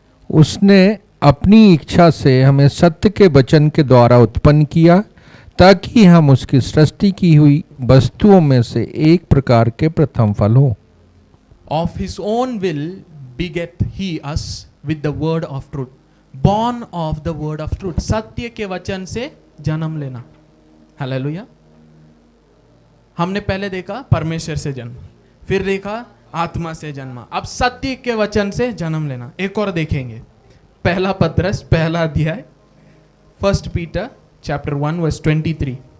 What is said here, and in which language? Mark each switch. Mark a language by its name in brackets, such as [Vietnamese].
[Hindi] उसने अपनी इच्छा से हमें सत्य के वचन के द्वारा उत्पन्न किया, ताकि हम उसकी सृष्टि की हुई वस्तुओं में से एक प्रकार के प्रथम फल हो। [English] Of his own will beget he us with the word of truth, born of the word of truth। [Hindi] सत्य के वचन से जन्म लेना। हालेलुया। हमने पहले देखा परमेश्वर से जन्म, फिर देखा आत्मा से जन्मा, अब सत्य के वचन से जन्म लेना। एक और देखेंगे, पहला पत्रस पहला अध्याय, [English] 1 Peter chapter 1 verse 23।